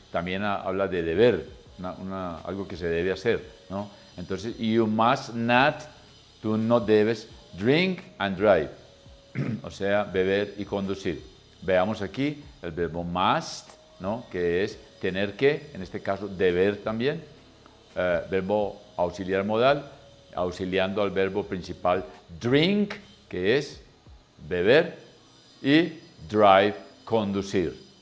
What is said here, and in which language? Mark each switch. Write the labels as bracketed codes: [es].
[es] También habla de deber, algo que se debe hacer, ¿no? Entonces, [en] you must not, [es] tú no debes [en] drink and drive. [es] o sea, beber y conducir. Veamos aquí el verbo must, ¿no? Que es tener que, en este caso, deber también. Verbo auxiliar modal, auxiliando al verbo principal drink, que es beber, y drive, conducir.